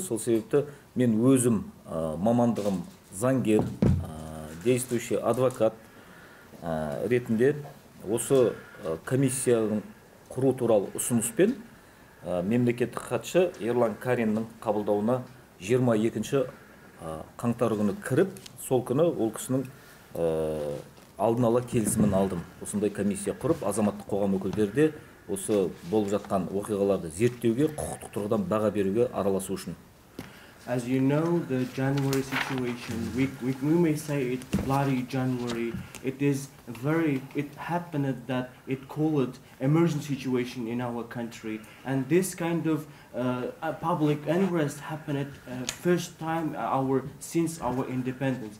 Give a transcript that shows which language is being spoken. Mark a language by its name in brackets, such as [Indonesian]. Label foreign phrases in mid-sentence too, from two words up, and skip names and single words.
[Kazakh] Сол себепті мен өзім мамандығым заңгер, действующий адвокат ретінде осы комиссияның құру туралы ұсыныспен мемлекеттік хатшы Ерлан Кариннің қабылдауына 22 қаңтар күні кіріп, сол күні ол кісінің алдын ала келісімін алдым. Осындай комиссия құрып, азаматтық қоғам өкілдері де осы болып жатқан оқиғаларды зерттеуге, құқықтық тұрғыдан баға беруге араласу үшін. [English] As you know, the January situation, we may say it bloody January. It happened that it called emergency situation in our country, and this kind of public unrest happened first time since our independence.